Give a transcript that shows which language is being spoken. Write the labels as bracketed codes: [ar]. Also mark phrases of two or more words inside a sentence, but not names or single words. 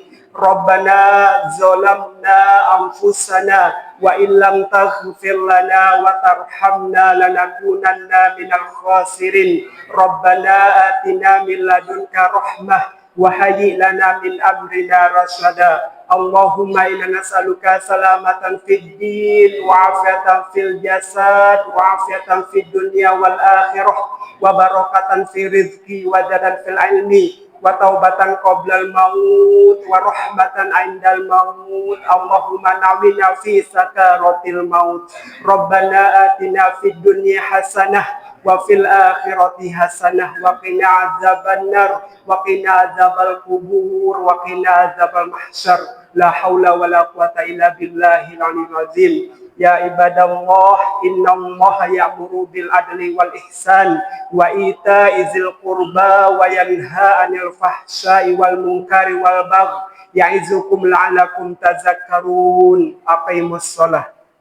[ar] ربنا ظلمنا أنفسنا وإن لم تغفر لنا وترحمنا لنكونن من الخاسرين. ربنا آتنا من لدنك رحمة وهيئ لنا من أمرنا رشدا. اللهم إنا نسألك سلامة في الدين وعافية في الجسد وعافية في الدنيا والآخرة وبركة في الرزق وجدا في العلم وتوبة قبل الموت ورحمة عند الموت. اللهم نوينا في سكرات الموت. ربنا آتنا في الدنيا حسنة وفي الآخرة حسنة وقنا عذاب النار وقنا عذاب القبر وقنا عذاب المحشر. لا حول ولا قوة إلا بالله العلي العظيم. يا عباد الله، إن الله يأمر بالعدل والإحسان وإيتاء ذي القربى وينهى عن الفحشاء والمنكر والبغي يعظكم لعلكم تذكرون. أقيموا الصلاة.